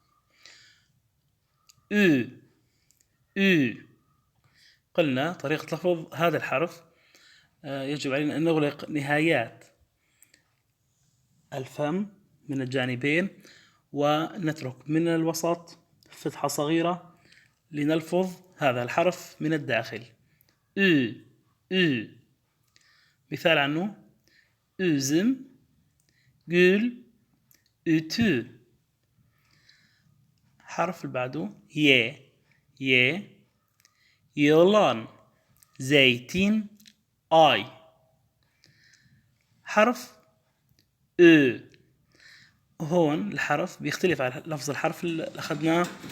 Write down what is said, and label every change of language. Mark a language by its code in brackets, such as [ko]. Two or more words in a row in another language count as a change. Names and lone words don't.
[ar] قلنا طريقة لفظ هذا الحرف: يجب علينا أن نغلق نهايات الفم من الجانبين، ونترك من الوسط فتحة صغيرة لنلفظ هذا الحرف من الداخل. مثال عنه: [tr] üzüm, gül, ütü. [ar] حرف اللي بعده ي [tr] yılan, zeytin, ay. [ar] حرف هون الحرف بيختلف عن لفظ الحرف اللي أخذناه.